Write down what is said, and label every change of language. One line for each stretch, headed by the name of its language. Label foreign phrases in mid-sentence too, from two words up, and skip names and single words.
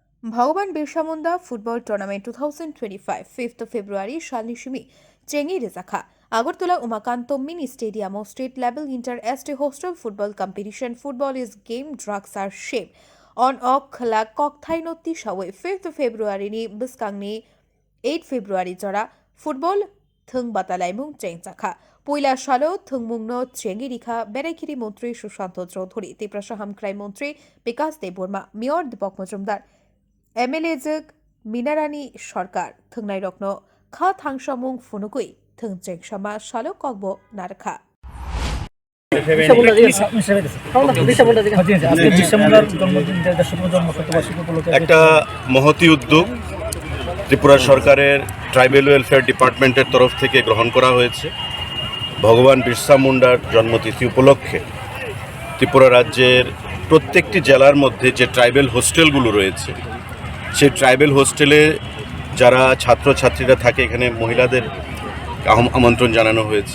English: Bhagavan Birsa Munda Football Tournament 2025 5th February
Kok Borok: Shalnishimi Chengi Rizakha
English: Agartala Umakanto Mini Stadium of State Level Inter-Este Hostel Football Competition. Football is game, drugs are shame.
Kok Borok: On Okla Kokthainoti Shawe 5th February ni Biskangni 8 February Jara Football Thung Batalaimung Chengchakha Puila Shalo Thungmungno Chengi Rikha Berekiri Montri Shushanto Chaudhuri Tiprasha Hamkrai Montri Bikas Deborma Mayor Dipok Majumdar MLA Minarani Sharkar Thungnai Rokno Kha Thangsamung Funukui Thungcheng Shama Shalo Kogbo Narkha
Bangla: একটা মহতি উদ্যোগ ত্রিপুরা সরকারের
English: Tribal Welfare Department's
Bangla: তরফ থেকে গ্রহণ করা হয়েছে। ভগবান বিরসা মুন্ডার জন্মতিথি উপলক্ষে ত্রিপুরা রাজ্যের প্রত্যেকটি জেলার মধ্যে যে
English: tribal hostels
Bangla: রয়েছে সেই
English: tribal hostel
Bangla: যারা ছাত্রছাত্রীরা থাকে এখানে মহিলাদের আমন্ত্রণ জানানো হয়েছে।